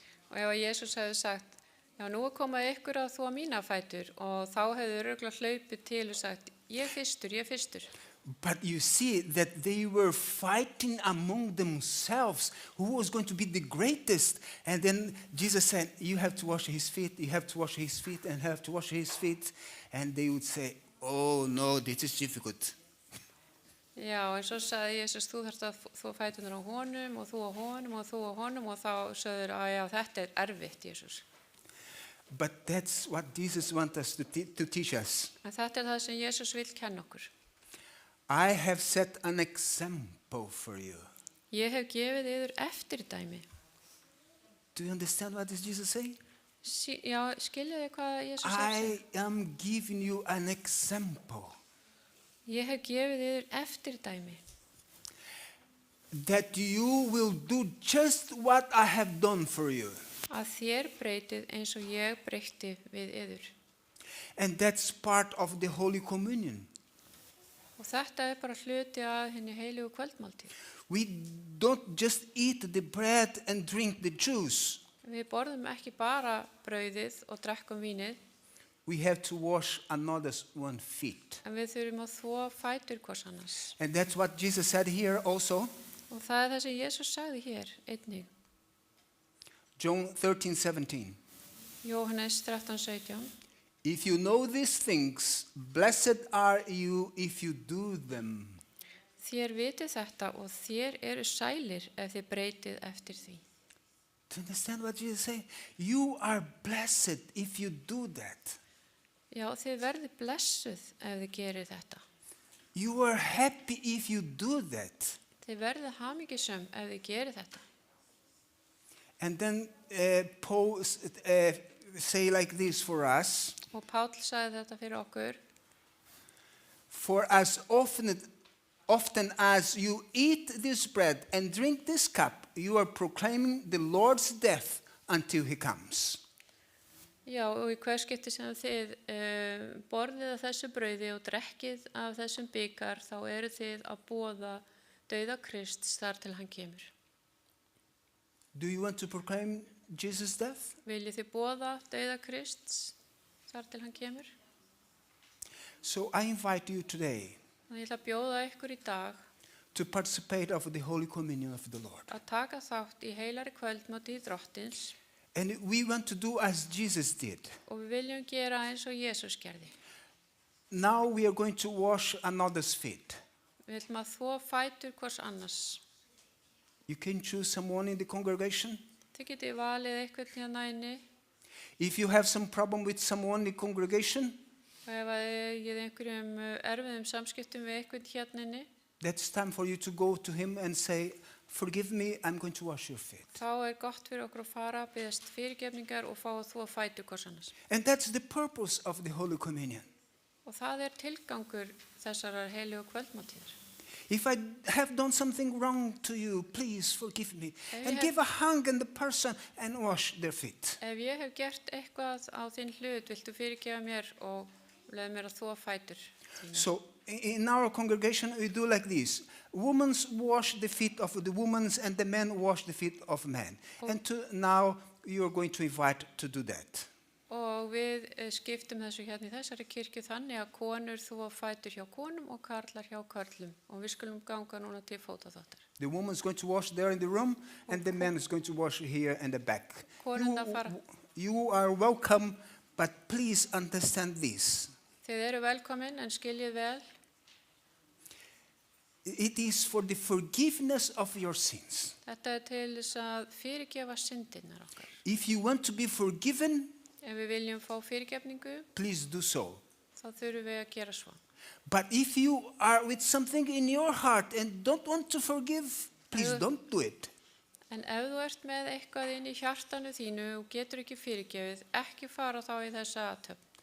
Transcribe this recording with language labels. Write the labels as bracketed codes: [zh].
[is] Og ef Jesús hefði sagt, já nú er komið ykkur að þvo mína fætur, og þá hefði örugglega hlaupið til og sagt, ég fyrstur. [en] But you see that they were fighting among themselves who was going to be the greatest. And then Jesus said, you have to wash his feet, you have to wash his feet, and have to wash his feet. And they would say, oh no, this is difficult. [is] Já, en svo sagði Jesús, þú þarft að þvo fæturnar á honum og þú á honum og þú á honum og þá sagður að já, þetta er erfitt, Jesús. [en] But that's what Jesus wants us to teach us. [is] En þetta er það sem Jesús vil kenna okkur. [en] I have set an example for you. [is] Ég hef gefið yður eftirdæmi. [en] Do you understand what is Jesus saying? [is] Já, skiljiði hvað Jesús sagði? [en] I am giving you an example. [is] Ég hef gefið yður eftirdæmi. [en] That you will do just what I have done for you. [is] Að þér breytið eins og ég breytti við yður. [en] And that's part of the Holy Communion. [is] Og þetta er bara hluti af henni heilígu kvöldmáltíð. [en] We don't just eat the bread and drink the juice. [is] Við borðum ekki bara brauðið og drekkum vínið, [en] We have to wash another's one's feet. [is] en við þurfum að þvo fætur hvers annars. [en] And that's what Jesus said here also. [is] Og það er það sem Jesús sagði hér einnig. [en] John 13:17. [is] Jóhannes 13:17. [en] If you know these things, blessed are you if you do them. [is] Þér vitið þetta og þér eru sælir ef þið breytið eftir því. [en] Do you understand what Jesus said? You are blessed if you do that. [is] Já, þið verðið blessuð ef þið gerir þetta. [en] You are happy if you do that. [is] Þið verðið hamingjusöm ef þið gerir þetta. [en] And then Paul say like this for us. [is] Og Páll sagði þetta fyrir okkur. [en] For as often as you eat this bread and drink this cup, you are proclaiming the Lord's death until he comes. [is] Já, og í hver skipti sem þið borðið af þessu brauði og drekkið af þessum bikar, þá eru þið að boða dauða Krists þar til hann kemur. [en] Do you want to proclaim Jesus' death? [is] Viljið þið boða dauða Krists þar til hann kemur? [en] So I invite you today [is] Þannig ég ætla að bjóða ykkur í dag [en] to participate of the Holy Communion of the Lord. [is] að taka þátt í heilari kvöldmáltíð drottins [en] And we want to do as Jesus did. [is] og við viljum gera eins og Jesús gerði. [en] now we are going to wash another's feet. [is] Við viljum að þvo fætur hvers annars. [en] You can choose someone in the congregation. [is] Þið getið valið eitthvað hérna inni [en] If you have some problem with someone in the congregation, [is] og ef að ég er einhverjum erfiðum samskiptum við eitthvað hérna inni, [en] that's time for you to go to him and say, forgive me, I'm going to wash your feet. [is] þá er gott fyrir okkur að fara, biðjast fyrirgefningar og fá að þvo fætur hvers annars. [en] And that's the purpose of the Holy Communion. [is] Og það er tilgangur þessarar heilígu kvöldmáltíðar. [en] If I have done something wrong to you, please forgive me. [is] Ef [en] And [is] ég- [en] give a hug on the person and wash their feet. [is] Ef ég hef gert eitthvað á þinn hlut, viltu fyrirgefa mér og leið mér að þvo fætur þína. [en] So in our congregation, we do like this. Women wash the feet of the women and the men wash the feet of men. And now you are going to invite to do that. [is] Og við skiptum þessu hérna í þessari kirkju þannig að konur þvo fætur hjá konum og karlar hjá körlum. Og við skulum ganga núna til fótaþáttar. [en] The woman is going to wash there in the room, and the man is going to wash here in the back. [is] Konurnar fara. [en] You are welcome, but please understand this. [is] Þið eru velkomin en skiljið vel. [en] It is for the forgiveness of your sins. [is] Þetta er til þess að fyrirgefa syndinnar okkar. [en] If you want to be forgiven, [is] Ef við viljum fá fyrirgefningu, [en] please do so. [is] þá þurfum við að gera svo. [en] But if you are with something in your heart and don't want to forgive, please don't do it. [is] En ef þú ert með eitthvað inn í hjartanu þínu og getur ekki fyrirgefið, ekki fara þá í þessa athöfn.